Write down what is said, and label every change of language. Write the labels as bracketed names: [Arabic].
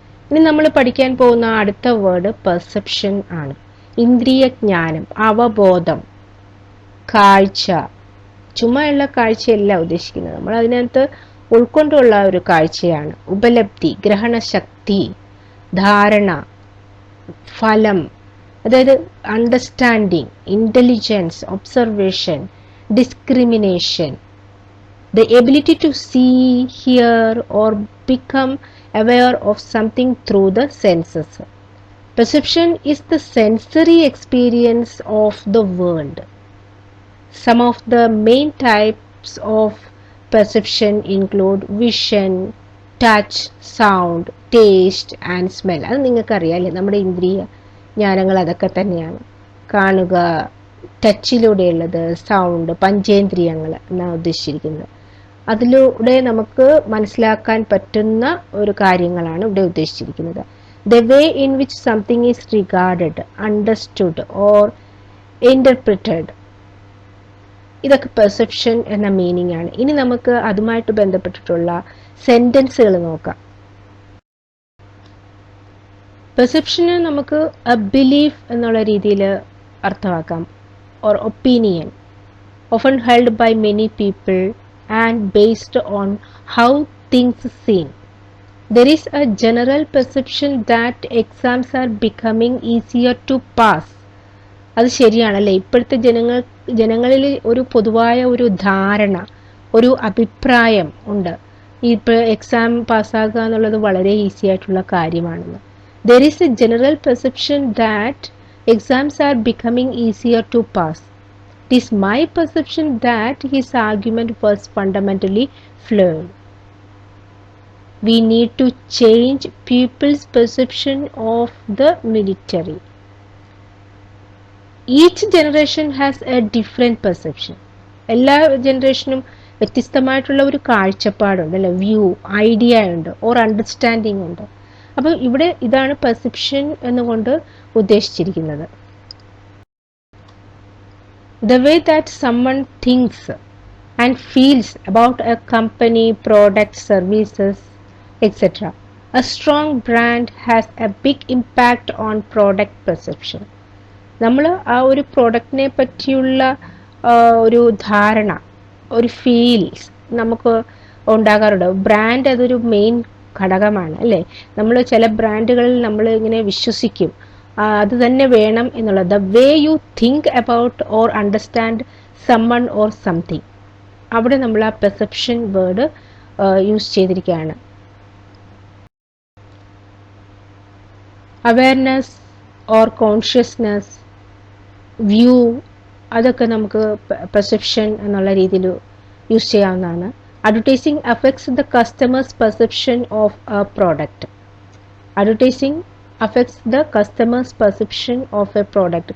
[Malayalam] ഇനി നമ്മൾ പഠിക്കാൻ പോകുന്ന അടുത്ത വേർഡ് പെർസെപ്ഷൻ ആണ്. ഇന്ദ്രിയ ജ്ഞാനം, അവബോധം, കാഴ്ച. ചുമ്മായുള്ള കാഴ്ചയല്ല ഉദ്ദേശിക്കുന്നത്, നമ്മൾ അതിനകത്ത് ഉൾക്കൊണ്ടുള്ള ഒരു കാഴ്ചയാണ്. ഉപലബ്ധി, ഗ്രഹണശക്തി, ധാരണ, ഫലം, അതായത് [English] Understanding, intelligence, observation, discrimination, the ability to see, hear or become aware of something through the senses. Perception is the sensory experience of the world. Some of the main types of perception include vision, touch, sound, taste and smell. [Malayalam] അത് നിങ്ങൾക്കറിയാമല്ലേ, നമ്മുടെ ഇന്ദ്രിയ ജ്ഞാനങ്ങൾ അതൊക്കെ തന്നെയാണ്. കാണുക, ടച്ചിലൂടെയുള്ളത്, sound, പഞ്ചേന്ദ്രിയങ്ങൾ എന്നാണ് ഉദ്ദേശിച്ചിരിക്കുന്നത്. അതിലൂടെ നമുക്ക് മനസ്സിലാക്കാൻ പറ്റുന്ന ഒരു കാര്യങ്ങളാണ് ഇവിടെ ഉദ്ദേശിച്ചിരിക്കുന്നത്. [English] The way in which something is regarded, understood or interpreted, [Malayalam] ഇതൊക്കെ പെർസെപ്ഷൻ എന്ന മീനിങ് ആണ്. ഇനി നമുക്ക് അതുമായിട്ട് ബന്ധപ്പെട്ടിട്ടുള്ള സെന്റൻസുകൾ നോക്കാം. പെർസെപ്ഷന് നമുക്ക് എ ബിലീഫ് എന്നുള്ള രീതിയിൽ അർത്ഥമാക്കാം, [English] or opinion often held by many people and based on how things seem. There is a general perception that exams are becoming easier to pass. [Malayalam] അത് ശരിയാണല്ലേ. ഇപ്പോഴത്തെ ജനങ്ങളിൽ ഒരു പൊതുവായ ഒരു ധാരണ, ഒരു അഭിപ്രായം ഉണ്ട്, ഇപ്പോൾ എക്സാം പാസ്സാക്കുക എന്നുള്ളത് വളരെ ഈസി ആയിട്ടുള്ള കാര്യമാണെന്ന്. [English] There is a general perception that exams are becoming easier to pass. It is my perception that his argument was fundamentally flawed. We need to change people's perception of the military. Each generation has a different perception. [Malayalam] എല്ലാ ജനറേഷനും വ്യത്യസ്തമായിട്ടുള്ള ഒരു കാഴ്ചപ്പാടുണ്ട് അല്ലെ, view, idea ഉണ്ട്, or understanding ഉണ്ട്. അപ്പോൾ ഇവിടെ ഇതാണ് perception എന്നുകൊണ്ട് ഉദ്ദേശിച്ചിരിക്കുന്നത്. [English] The way that someone thinks and feels about a company, product, services, etc. A strong brand has a big impact on product perception. [Malayalam] നമ്മൾ ആ ഒരു പ്രോഡക്റ്റിനെ പറ്റിയുള്ള ഒരു ധാരണ, ഒരു ഫീൽസ് നമുക്ക് ഉണ്ടാകാറുണ്ട്. ബ്രാൻഡ് അതൊരു മെയിൻ ഘടകമാണ് അല്ലേ. നമ്മൾ ചില ബ്രാൻഡുകളിൽ നമ്മൾ ഇങ്ങനെ വിശ്വസിക്കും, അത് തന്നെ വേണം എന്നുള്ളത്. [English] the way you think about or understand summon or something, [Malayalam] അവിടെ നമ്മൾ ആ പെർസെപ്ഷൻ വേർഡ് യൂസ് ചെയ്തിരിക്കുകയാണ്. അവയർനെസ് ഓർ കോൺഷ്യസ്നെസ്, വ്യൂ, അതൊക്കെ നമുക്ക് പെർസെപ്ഷൻ എന്നുള്ള രീതിയിൽ യൂസ് ചെയ്യാവുന്നതാണ്. [English] Advertising affects the customer's perception of a product. Advertising affects the customer's perception of a product.